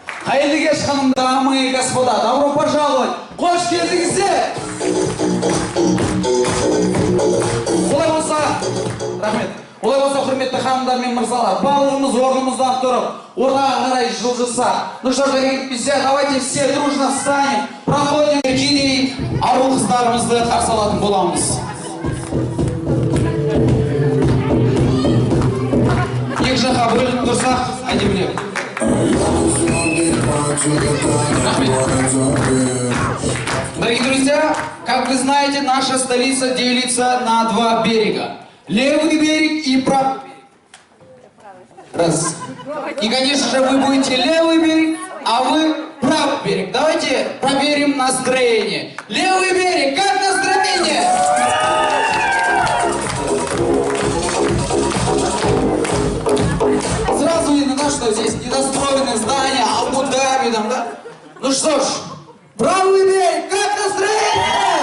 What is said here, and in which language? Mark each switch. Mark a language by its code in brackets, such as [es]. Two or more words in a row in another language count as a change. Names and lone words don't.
[kk] Қайырлы кеш, ханым, [ru] дамы и господа. Добро пожаловать. [kk] Қош келдіңіздер. Олай болса, рахмет. Олай болса, құрметті ханымдар мен мырзалар, барлығымыз орнымыздан тұрып, ортаға қарай жылжысақ. [ru] Ну что же, ребята, давайте все дружно встанем, проходим [kk] кедей, ару қыздарымызды қарсы алатын боламыз. Екі жаққа бөлініп тұрсақ, әдемілеп. [ru] Дорогие друзья, как вы знаете, наша столица делится на два берега. Левый берег и правый берег. Раз. И, конечно же, вы будете левый берег, а вы правый берег. Давайте проверим настроение. Левый берег, как настроение? Сразу видно, да, что здесь недостроенные здания, Абу-Даби там, да? Ну что ж, правый берег, как настроение?